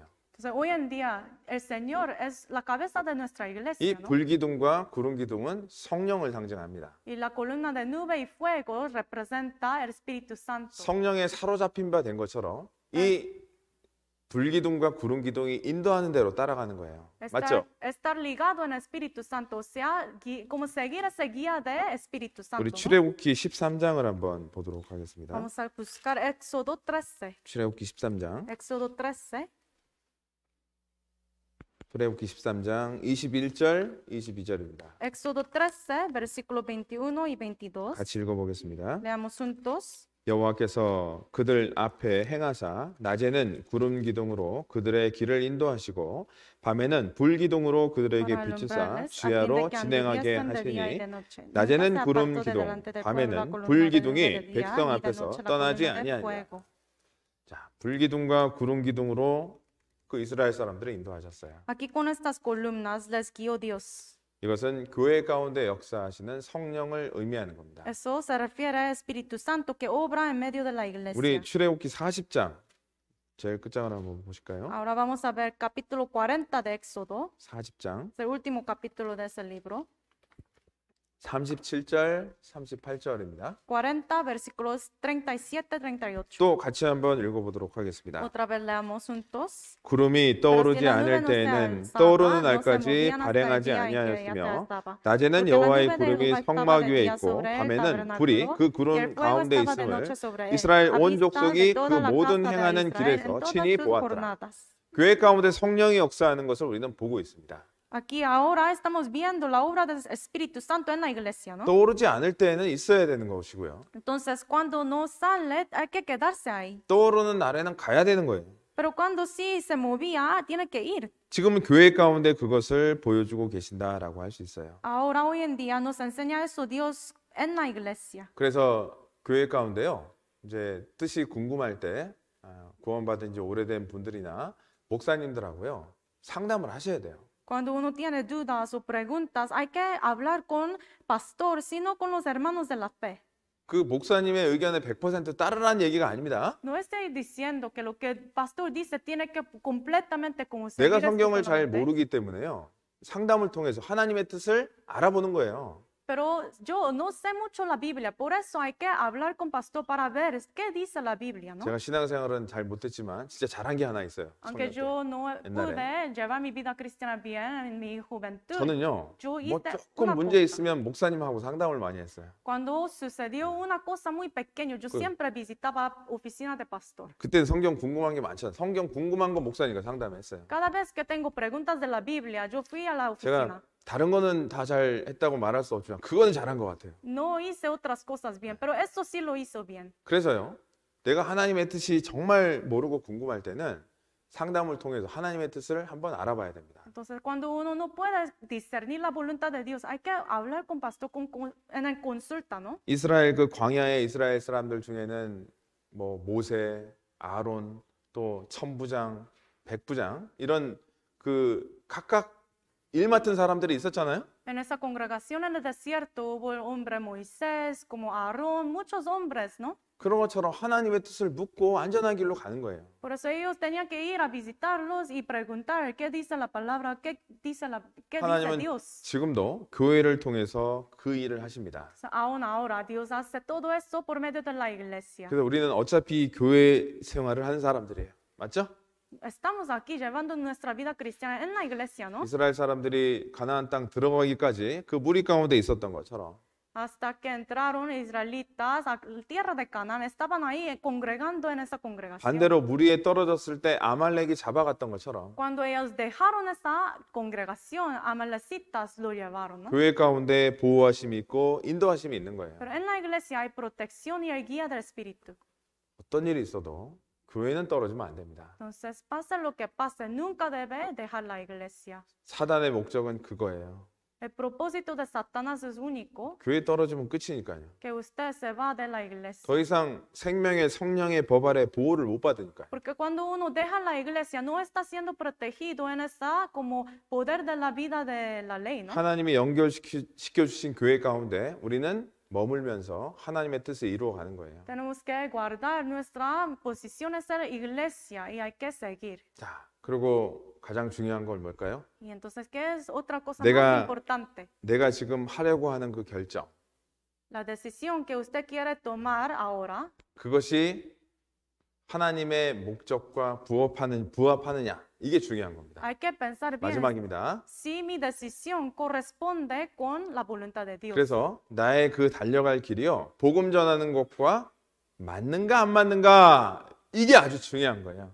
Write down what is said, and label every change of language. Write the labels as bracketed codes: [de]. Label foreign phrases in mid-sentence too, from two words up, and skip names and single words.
[es] Entonces, hoy en día, el Señor es la cabeza de nuestra [ko] 이 [es] iglesia, ¿no? [ko] 불기둥과 구름기둥은 성령을 상징합니다. [es] Y la columna de nube y fuego representa el Espíritu Santo. [ko] 성령에 사로잡힌 바 된 것처럼 이 불기둥과 구름기둥이 인도하는 대로 따라가는 거예요. 맞죠? [es] Estar ligado en Espíritu Santo, o sea, como seguir esa guía de Espíritu Santo. [ko] 우리 [es] ¿no? [ko] 출애굽기 13장을 한번 보도록 하겠습니다. [es] Vamos a buscar Éxodo 13. [ko] 출애굽기 13장. [es] Éxodo 13. [ko] 출애굽기 13장 21절, 22절입니다. [es] Éxodo 13, versículos 21 y 22. [ko] 같이 읽어보겠습니다. [es] Leamos juntos. [ko] 여호와께서 그들 앞에 행하사 낮에는 구름 기둥으로 그들의 길을 인도하시고 밤에는 불 기둥으로 그들에게 비추사 주야로 진행하게 하시니 낮에는 구름 기둥 밤에는 불 기둥이 백성 앞에서 떠나지 아니하니라. 자, 불 기둥과 구름 기둥으로 그 이스라엘 사람들을 인도하셨어요. [es] Aquí con estas columnas les guió Dios. [ko] 이것은 교회 가운데 역사하시는 성령을 의미하는 겁니다. [es] Eso se refiere al Espíritu Santo que obra en medio de la iglesia. [ko] 우리 출애굽기 40장 제일 끝장을 한번 보실까요? [es] Ahora vamos a ver capítulo 40 de Éxodo, [ko] 40장 [es] es el último capítulo de ese libro. [ko] 37절, 38절입니다. [es] 40 versículos 37, 38. [ko] 또 같이 한번 읽어보도록 하겠습니다. [es] Otra vez leamos juntos. [ko] 구름이 떠오르지 않을 때에는 떠오르는 날까지 발행하지 아니하였으며 낮에는 여호와의 구름이 성막 위에 있고 밤에는 불이 그 구름 가운데 있음을 이스라엘 온 족속이 그 모든 행하는 길에서 친히 보았더라. 교회 가운데 성령이 역사하는 것을 우리는 보고 있습니다. [es] Aquí ahora estamos viendo la obra del Espíritu Santo en la iglesia, ¿no? [ko] 떠오르지 않을 때에는 있어야 되는 것이고요. [es] Entonces, cuando no sale, hay que quedarse ahí. [ko] 떠오르는 날에는 가야 되는 거예요. [es] Pero cuando sí se movía, tiene que ir. [ko] 지금은 교회 가운데 그것을 보여주고 계신다라고 할 수 있어요. [es] Ahora, hoy en día, nos enseña eso Dios en la iglesia. [ko] 그래서 교회 가운데요, 이제 뜻이 궁금할 때 구원받은 지 오래된 분들이나 목사님들하고요 상담을 하셔야 돼요. [es] Cuando uno tiene dudas o preguntas, hay que hablar con pastor, sino con los hermanos de la fe. [ko] 그 목사님의 의견에 100% 따르라는 얘기가 아닙니다. [es] No estoy diciendo que lo que el pastor dice tiene que completamente como [ko] 내가 성경을 잘 모르기 때문에요. 상담을 통해서 하나님의 뜻을 알아보는 거예요. [es] Pero yo no sé mucho la Biblia, por eso hay que hablar con pastor para ver qué dice la Biblia, ¿no? [ko] 제가 신앙생활은 잘 못했지만 진짜 잘한 게 하나 있어요. [es] Aunque yo no pude llevar mi vida cristiana bien en mi juventud. [ko] 저는요, [es] yo [ko] 뭐 [es] hice [ko] 조금 [es] una [ko] 문제 [es] cosa. [ko] 있으면 목사님하고 상담을 많이 했어요. [es] Cuando sucedió una cosa muy pequeña, yo siempre visitaba oficina de pastor. [ko] 그때는 성경 궁금한 게 많잖아요. 성경 궁금한 거 목사님과 상담했어요. [es] Cada vez que tengo preguntas de la Biblia, yo fui a la oficina. [ko] 제가 다른 거는 다 잘 했다고 말할 수 없지만 그거는 잘한 것 같아요. [es] No hice otras cosas bien, pero eso sí lo hizo bien. [ko] 그래서요, 내가 하나님의 뜻이 정말 모르고 궁금할 때는 상담을 통해서 하나님의 뜻을 한번 알아봐야 됩니다. [es] Entonces, cuando uno no puede discernir la voluntad de Dios, hay que hablar con pastor en el consulta, ¿no? [ko] 이스라엘 그 광야의 이스라엘 사람들 중에는 뭐 모세, 아론, 또 천부장, 백부장 이런 그 각각 일 맡은 사람들이 있었잖아요. [es] En esa congregación en el desierto hubo el hombre Moisés, como Aarón, muchos hombres, ¿no? [ko] 그런 것처럼 하나님의 뜻을 묻고 안전한 길로 가는 거예요. [es] Por eso ellos tenían que ir a visitarlos y preguntar qué dice la palabra, qué dice [ko] 하나님은 [es] Dios. [ko] 지금도 교회를 통해서 그 일을 하십니다. [es] Aún ahora Dios hace todo eso por medio de la iglesia. [ko] 그래서 우리는 어차피 교회 생활을 하는 사람들이에요. 맞죠? [es] Estamos aquí llevando nuestra vida cristiana en la iglesia, ¿no? [ko] 이스라엘 사람들이 가나안 땅 들어가기까지 그 무리 가운데 있었던 것처럼 [es] Hasta que entraron israelitas a la tierra de Canaán, estaban ahí congregando en esa congregación. [ko] 반대로 무리에 떨어졌을 때 아말렉이 잡아갔던 것처럼 [es] Cuando ellos dejaron esa congregación, amalecitas lo llevaron, ¿no? [ko] 교회 가운데 보호하심이 있고 인도하심이 있는 거예요. [es] Pero en la iglesia hay protección y hay guía del Espíritu. [ko] 어떤 일이 있어도 교회는 떨어지면 안 됩니다. [es] Entonces, pase lo que pase, nunca debe dejar la iglesia. [ko] 사단의 목적은 그거예요. [es] El propósito de Satanás es único, [ko] 교회 떨어지면 끝이니까요. [es] que usted se va de la iglesia. [ko] 더 이상 생명의 성령의 법 아래 보호를 못 받으니까요. [es] Porque cuando uno deja la iglesia, no está siendo protegido en esa como poder de la vida de la ley, ¿no? [ko] 하나님이 연결시켜 주신 교회 가운데 우리는 머물면서 하나님의 뜻을 이루어가는 거예요. [es] Tenemos que guardar nuestra posición en la iglesia y hay que seguir. [ko] 자, 그리고 가장 중요한 건 뭘까요? [es] Y entonces, ¿qué es otra cosa [ko] 내가- [es] más importante? [ko] 내가 지금 하려고 하는 그 결정. [es] La decisión que usted quiere tomar ahora, [ko] 그것이 하나님의 목적과 부합하느냐 이게 중요한 겁니다. [es] Hay que pensar bien [ko] 마지막입니다. [es] si mi decisión corresponde con la voluntad de Dios. [ko] 그래서 나의 그 달려갈 길이요 복음 전하는 것과 맞는가 안 맞는가 이게 아주 중요한 거예요.